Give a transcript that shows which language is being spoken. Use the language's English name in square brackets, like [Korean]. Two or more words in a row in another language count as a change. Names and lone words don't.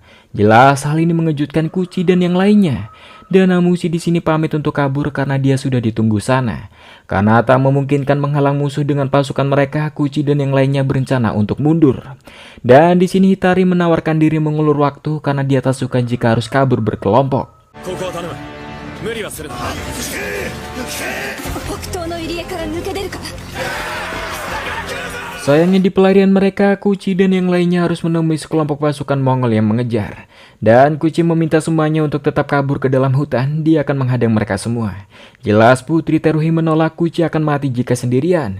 [Indonesian] Jelas hal ini mengejutkan Kuchi dan yang lainnya. Dan Hamushi di sini pamit untuk kabur karena dia sudah ditunggu sana. Karena tak memungkinkan menghalang musuh dengan pasukan mereka, Kuchi dan yang lainnya berencana untuk mundur. Dan di sini Hitari menawarkan diri mengulur waktu karena dia tak suka jika harus kabur berkelompok. [Japanese] 無理はするな。北東の入り江から抜け出るから。 [Indonesian] Sayangnya di pelarian mereka, Kuchi dan yang lainnya harus menemui sekelompok pasukan Mongol yang mengejar. Dan Kuchi meminta semuanya untuk tetap kabur ke dalam hutan, dia akan menghadang mereka semua. Jelas Putri Teruhi menolak, Kuchi akan mati jika sendirian.